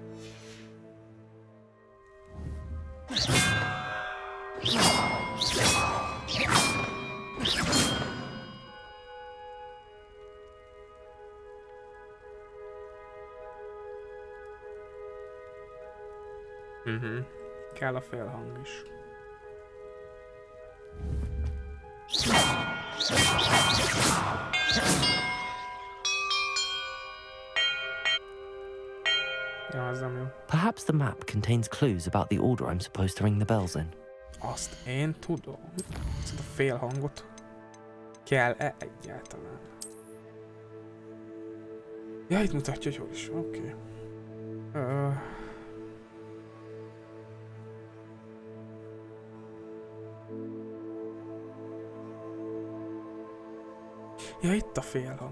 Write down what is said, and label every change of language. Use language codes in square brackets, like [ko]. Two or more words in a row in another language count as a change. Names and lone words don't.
[hu] Kell a félhang is. Ja, az nem jó. [en] Perhaps the map contains clues about the order I'm supposed to ring the bells in. [hu] Azt én tudom. Ezt a félhangot kell-e egyáltalán? Ja, itt mutatja, hogy hol is. Oké. Ja, itt a félhang.